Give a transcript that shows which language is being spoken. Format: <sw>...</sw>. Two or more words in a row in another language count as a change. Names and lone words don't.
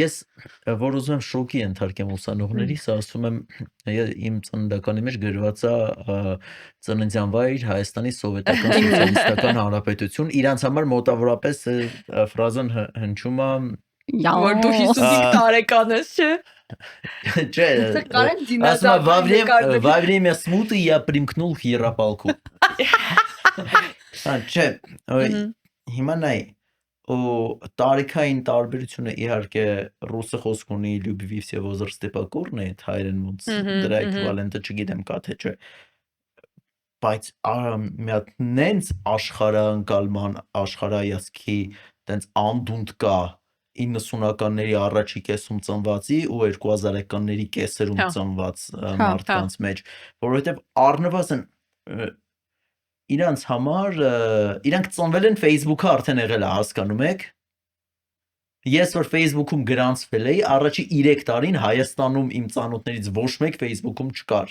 <hy>Ես որ ուզում եմ շոկի ենթարկեմ ուսանողներիս, ասում եմ, իմ ծննդականի մեջ գրված է ծննդյան վայր Հայաստանի Սովետական Սոցիալիստական Հանրապետություն, իրանց համար մոտավորապես ֆրազան հնչում է որ դու 55 տարեկան ես, չէ։ Չէ,</hy> <ru>во время смуты я примкнул к Ярополку։</ru> <hy>Չէ, հիմա նայ, տարիքային տարբերությունը իհարկե ռուսը խոսք ունի</hy> <ru>«Любви все возрасты покорны»,</ru> <hy>հայերեն ոնց դրա էկվիվալենտը չգիտեմ կա թե չէ, բայց մի հատ նենց աշխարհընկալման, աշխարհայացքի տենց անդունդ կա 90-ականների առաջի կեսում ծնվածի ու 2000-ականների կեսերում ծնված մարդկանց մեջ, որովհետև առնվազն իրանց համար իրանք ծնվել են Facebook-ը արդեն եղել է, հասկանում եք։ Ես որ Facebook-ում գրանցվել էի, առաջի 3 տարին Հայաստանում իմ ծանոթներից ոչ մեկ Facebook-ում չկար։</hy>